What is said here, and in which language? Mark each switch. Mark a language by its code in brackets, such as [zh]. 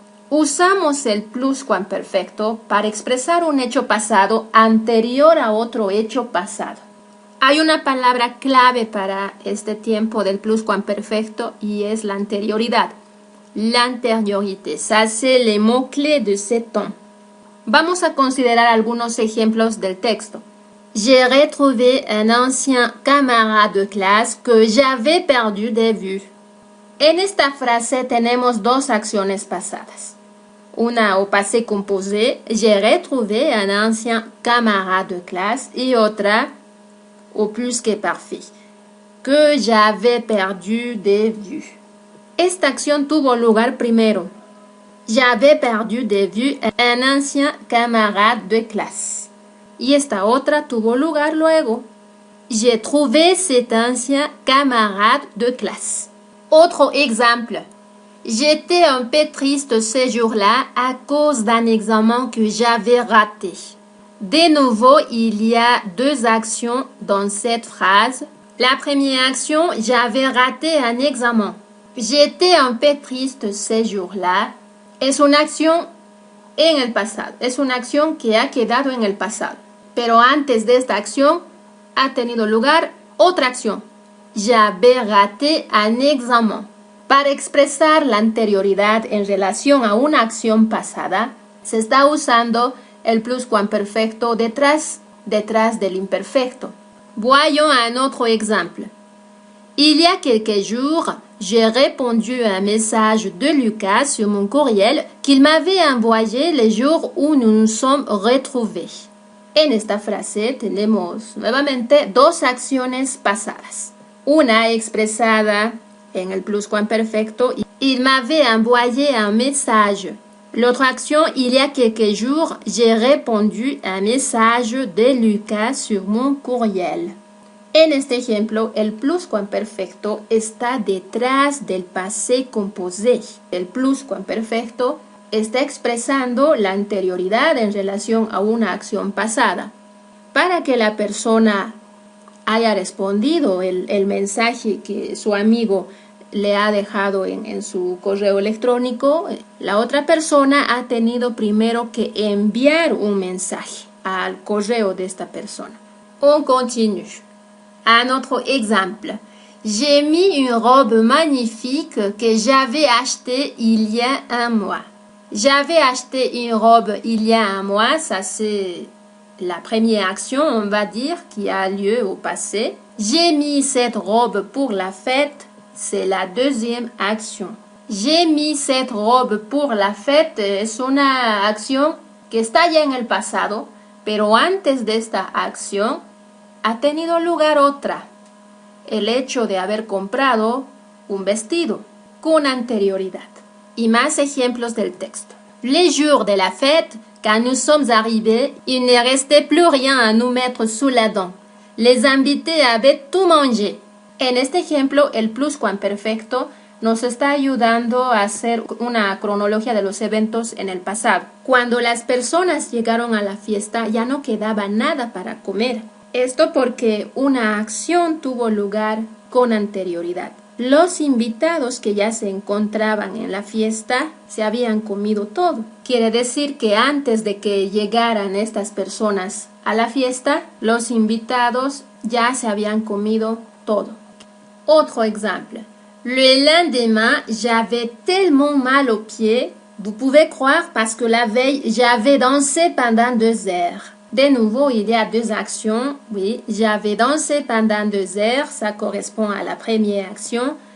[es] Usamos el pluscuamperfecto para expresar un hecho pasado anterior a otro hecho pasado. Hay una palabra clave para este tiempo del pluscuamperfecto y es la anterioridad. [fr] L'antériorité, ça c'est le mot-clé de ce temps. [es] Vamos a considerar algunos ejemplos del texto. [fr] J'ai retrouvé un ancien camarade de clase que j'avais perdu de vue. [es] En esta frase tenemos dos acciones pasadas. [fr] Una au passé composé, j'ai retrouvé un ancien camarade de clase, [es] y otra [fr] au plus que parfait, que j'avais perdu de vue. [es] Esta acción tuvo lugar primero. [fr] J'avais perdu de vue un ancien camarade de classe. [es] Y esta otra tuvo lugar luego. [fr] J'ai trouvé cet ancien camarade de classe. Autre exemple. J'étais un peu triste ce jour-là à cause d'un examen que j'avais raté. De nouveau, il y a deux actions dans cette phrase. La première action, j'avais raté un examen. J'étais un peu triste ce jour-là. [es] Es una acción en el pasado. Es una acción que ha quedado en el pasado. Pero antes de esta acción ha tenido lugar otra acción. [fr] J'avais raté un examen. [es] Para expresar la anterioridad en relación a una acción pasada, se está usando el pluscuamperfecto detrás del imperfecto. [fr] Voyons un autre exemple. Il y a quelques jours, j'ai répondu à un message de Lucas sur mon courriel qu'il m'avait envoyé le jour où nous nous sommes retrouvés. [es] En esta frase tenemos nuevamente dos acciones pasadas. Una expresada en el pluscuamperfecto, [fr] il m'avait envoyé un message. L'autre action, il y a quelques jours, j'ai répondu à un message de Lucas sur mon courriel. [es] En este ejemplo, el pluscuamperfecto está detrás del pasé composé. El pluscuamperfecto está expresando la anterioridad en relación a una acción pasada. Para que la persona haya respondido el mensaje que su amigo le ha dejado en su correo electrónico, la otra persona ha tenido primero que enviar un mensaje al correo de esta persona. [fr] On continue. Un autre exemple. J'ai mis une robe magnifique que j'avais achetée il y a un mois. J'avais acheté une robe il y a un mois, ça c'est la première action, on va dire, qui a lieu au passé. J'ai mis cette robe pour la fête, c'est la deuxième action. J'ai mis cette robe pour la fête [es] es una acción que está ya en el pasado, pero antes de esta acción ha tenido lugar otra. El hecho de haber comprado un vestido con anterioridad. Y más ejemplos del texto. [fr] Les jours de la fête, quand nous sommes arrivés, il ne restait plus rien à nous mettre sous la dent. Les invités avaient tout mangé. [es] En este ejemplo, el pluscuamperfecto nos está ayudando a hacer una cronología de los eventos en el pasado. Cuando las personas llegaron a la fiesta, ya no quedaba nada para comer. Esto porque una acción tuvo lugar con anterioridad. Los invitados que ya se encontraban en la fiesta se habían comido todo. Quiere decir que antes de que llegaran estas personas a la fiesta, los invitados ya se habían comido todo. Otro ejemplo. [fr] Le lendemain, j'avais tellement mal aux pieds, vous pouvez croire parce que la veille, j'avais dansé pendant 2 heures. De nouveau, il y a deux actions. Oui, j'avais dansé pendant 2 heures, ça correspond à la première action.